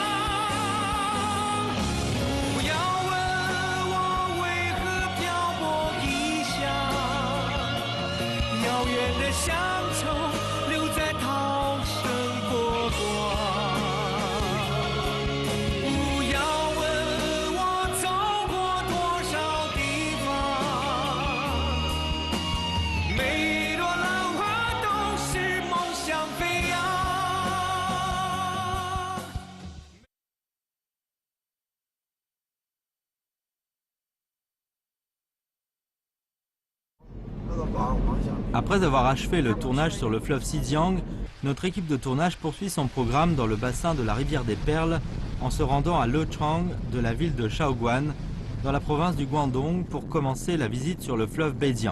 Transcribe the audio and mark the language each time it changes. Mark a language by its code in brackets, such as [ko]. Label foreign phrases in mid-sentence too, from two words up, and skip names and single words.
[zh] 不要问我为何漂泊异乡，遥远的乡愁留在涛声波光。不要问我走过多少地方，每一朵浪花都是梦想飞扬。 [fr] Après avoir achevé le tournage sur le fleuve Xizang, notre équipe de tournage poursuit son programme dans le bassin de la rivière des Perles en se rendant à Lechang de la ville de Shaoguan, dans la province du Guangdong, pour commencer la visite sur le fleuve Beijiang.